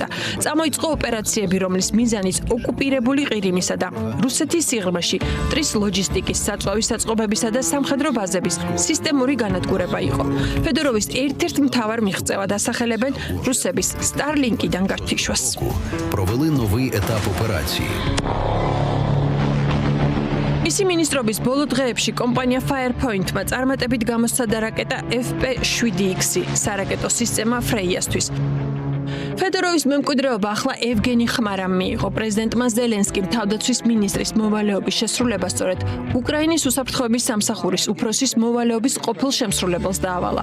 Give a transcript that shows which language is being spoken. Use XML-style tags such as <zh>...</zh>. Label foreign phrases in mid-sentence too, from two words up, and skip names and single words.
<ka>წამოიწყო ოპერაციები, რომლის მიზანიც ოკუპირებული ყირიმისა და რუსეთის სიღრმეში მტრის ლოჯისტიკის, საწვავის საწყობებისა და სამხედრო ბაზების სისტემური განადგურება იყო. ფედოროვის ერთ-ერთ მთავარ მიღწევად ასახელებენ რუსების Starlink-დან გართიშვას.</ka> <uk>Провели новий етап операції.</uk> <ka>მისი მინისტრობის ბოლო დღეებში კომპანია Firepoint-მა წარმატებით გამოსცადა რაკეტა FP7X, სარაკეტო სისტემა Freya-სთვის. ფედოროვის მემკვიდრეობა ახლა ევგენი ხმარამ მიიღო. პრეზიდენტმა ზელენსკიმ თავდაცვის მინისტრის მოვალეობის შესრულება სწორედ უკრაინის უსაფრთხოების სამსახურის უფროსის მოვალეობის ყოფილ შემსრულებელს დაავალა.</ka>